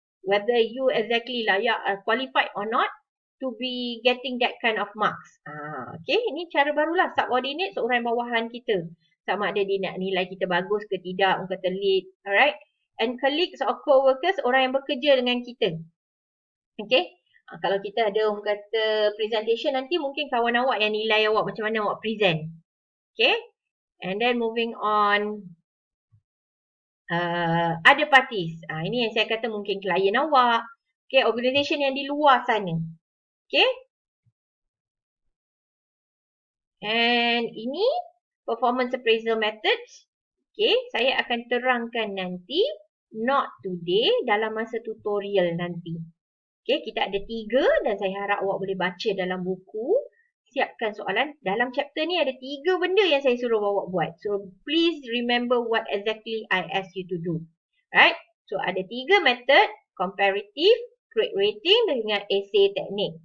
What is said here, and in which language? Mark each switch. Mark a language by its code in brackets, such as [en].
[en] Whether you exactly layak, qualified or not, to be getting that kind of marks. [ms] Okay, ini cara barulah. Subordinate, seorang bawahan kita. Sama ada dia nak nilai kita bagus ke tidak, orang kata lead. Alright. [en] And colleagues or co-workers, [ms] orang yang bekerja dengan kita. Okay. Kalau kita ada orang kata presentation nanti, mungkin kawan awak yang nilai awak macam mana awak present. Okay. [en] And then moving on. [ms] Other parties. Ini yang saya kata mungkin klien awak. Okay. Organisation yang di luar sana. Okay. And ini performance appraisal methods. Okay. Saya akan terangkan nanti. [en] Not today. [ms] Dalam masa tutorial nanti. Okay. Kita ada 3. Dan saya harap awak boleh baca dalam buku. Siapkan soalan. Dalam chapter ni ada 3 benda yang saya suruh awak buat. [en] So, please remember what exactly I ask you to do. [ms] Right. So, ada 3 method. Comparative. Grade rating dengan essay teknik.